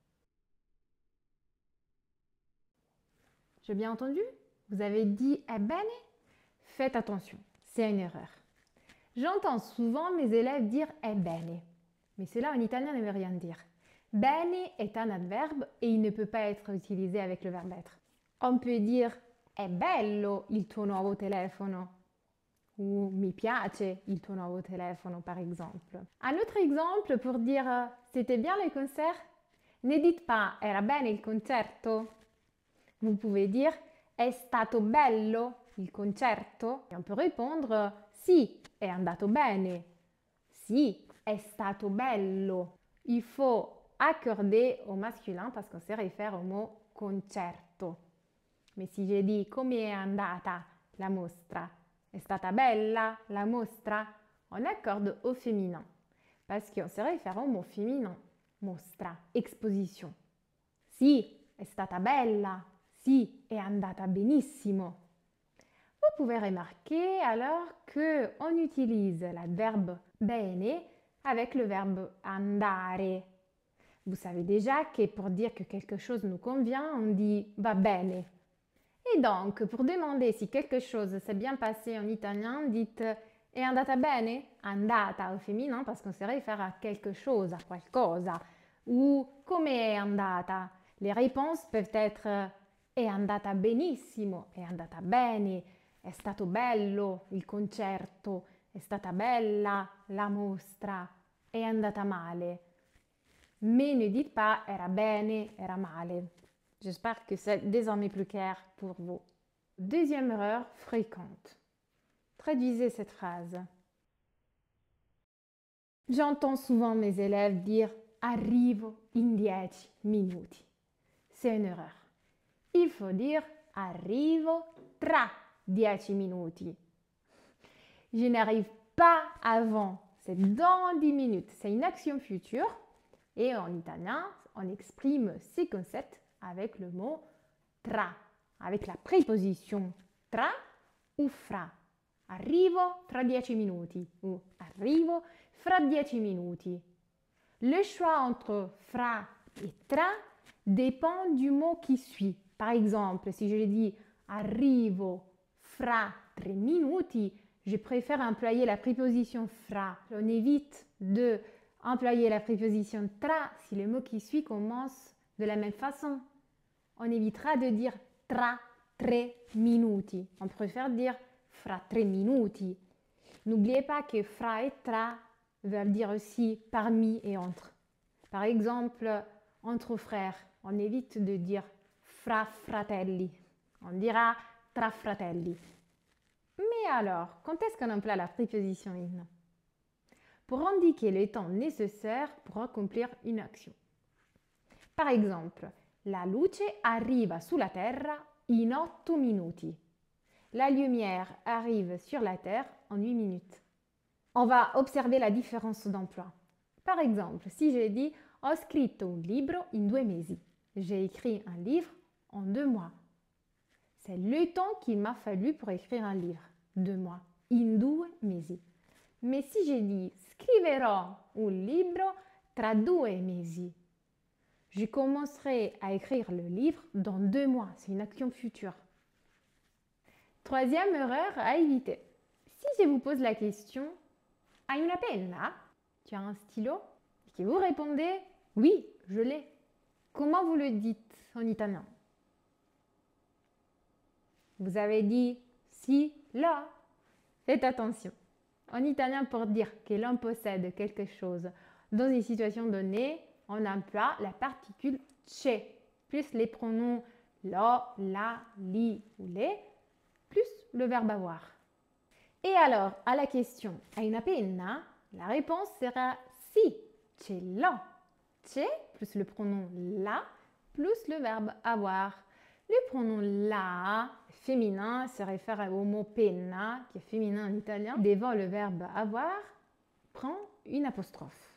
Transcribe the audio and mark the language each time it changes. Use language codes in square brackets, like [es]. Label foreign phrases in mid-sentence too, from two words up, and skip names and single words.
[fr] J'ai bien entendu? Vous avez dit ebbene? Faites attention, c'est une erreur. J'entends souvent mes élèves dire ebbene, mais cela en italien ne veut rien dire. Bene est un adverbe et il ne peut pas être utilisé avec le verbe être. On peut dire [it] è bello il tuo nuovo telefono. Ou mi piace il tuo nuovo telefono, [fr] par exemple. Un autre exemple pour dire c'était bien le concert? Ne dites pas [it] era bene il concerto. [fr] Vous pouvez dire [it] è stato bello il concerto? [fr] Et on peut répondre [it] sì, è andato bene. Sì, è stato bello. [fr] Il faut accorder au masculin parce qu'on se réfère au mot concerto. Mais si je dis [it] come è andata la mostra? È stata bella la mostra? [fr] On accorde au féminin parce qu'on se réfère au mot féminin. Mostra, exposition. [it] Sì, è stata bella. Sì, è andata benissimo. [fr] Vous pouvez remarquer alors qu'on utilise l'adverbe bene avec le verbe andare. Vous savez déjà que pour dire que quelque chose nous convient, on dit [it] va bene. [fr] Et donc, pour demander si quelque chose s'est bien passé en italien, dites [it] è andata bene? [fr] Andata au féminin parce qu'on se réfère à quelque chose, à qualcosa. [it] Ou come è andata? [fr] Les réponses peuvent être [it] è andata benissimo, è andata bene, è stato bello il concerto, è stata bella la mostra, è andata male. [fr] Mais ne dites pas [it] era bene, era male. [fr] J'espère que c'est désormais plus clair pour vous. Deuxième erreur fréquente. Traduisez cette phrase. J'entends souvent mes élèves dire [it] arrivo in 10 minuti. [fr] C'est une erreur. Il faut dire [it] arrivo tra 10 minuti. [fr] Je n'arrive pas avant, c'est dans 10 minutes. C'est une action future et en italien, on exprime ces concepts avec le mot tra, avec la préposition tra ou fra. [it] Arrivo tra 10 minuti ou arrivo fra 10 minuti. [fr] Le choix entre fra et tra dépend du mot qui suit. Par exemple, si je dis [it] arrivo fra 3 minuti, [fr] je préfère employer la préposition fra. On évite de employer la préposition tra si le mot qui suit commence de la même façon. On évitera de dire [it] tra 3 minuti. [fr] On préfère dire [it] fra 3 minuti. [fr] N'oubliez pas que fra et tra veulent dire aussi parmi et entre. Par exemple, entre frères, on évite de dire [it] fra fratelli. [fr] On dira [it] tra fratelli. [fr] Mais alors, quand est-ce qu'on emploie la préposition in? Pour indiquer le temps nécessaire pour accomplir une action. Par exemple, [it] la luce arriva sulla terra in 8 minuti. [fr] La lumière arrive sur la terre en 8 minutes. On va observer la différence d'emploi. Par exemple, si je dis [it] ho scritto un libro in 2 mesi. [fr] J'ai écrit un livre en 2 mois. C'est le temps qu'il m'a fallu pour écrire un livre. 2 mois. [it] In 2 mesi. [fr] Mais si je dis [it] scriverò un libro tra 2 mesi. [fr] Je commencerai à écrire le livre dans 2 mois. C'est une action future. Troisième erreur à éviter. Si je vous pose la question [it] hai una penna? [fr] Tu as un stylo? Et que vous répondez oui, je l'ai. Comment vous le dites en italien? Vous avez dit si, là. Faites attention. En italien, pour dire que l'on possède quelque chose dans une situation donnée, on emploie la particule c'è, plus les pronoms lo, la, li ou les, plus le verbe avoir. Et alors, à la question [it] hai una penna? [fr] La réponse sera [it] si, ce l'ho. [fr] Ce plus le pronom la plus le verbe avoir. Le pronom la, féminin, se réfère au mot penna, qui est féminin en italien. Devant le verbe avoir, prend une apostrophe.